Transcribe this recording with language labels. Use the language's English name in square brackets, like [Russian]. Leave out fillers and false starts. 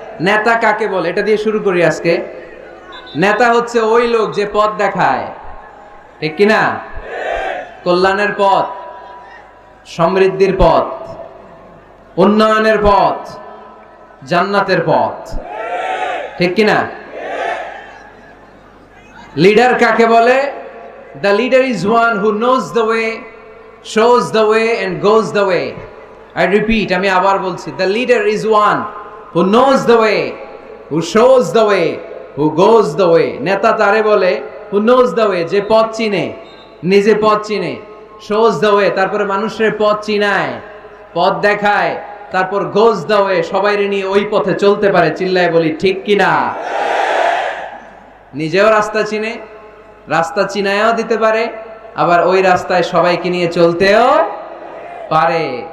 [Bangla] নেতা কাকে বলে, এটা দিয়ে শুরু করি আজকে। নেতা হচ্ছে ওই লোক যে পথ দেখায়, ঠিক কিনা? কল্যাণের পথ, সমৃদ্ধির পথ, উন্নয়নের পথ, জান্নাতের পথ, ঠিক কিনা? লিডার কাকে বলে? [English] The leader is one who knows the way, shows the way and goes the way. I repeat, [Bangla] আমি আবার বলছি, [English] the leader is one who knows the way, who shows the way, who goes the way. [Bangla] নেতা তারে বলে [English] who knows the way, [Bangla] যে পথ চিনে, নিজে পথ চিনে, [English] shows the way, [Bangla] তারপরে মানুষের পথ চিনায়, পথ দেখায়, তারপর [English] goes the way, [Bangla] সবাইরে নিয়ে ওই পথে চলতে পারে। চিল্লায় বলি ঠিক কিনা? নিজেও রাস্তা চিনে, রাস্তা চিনায়ও দিতে পারে, আবার ওই রাস্তায় সবাইকে নিয়ে চলতেও পারে।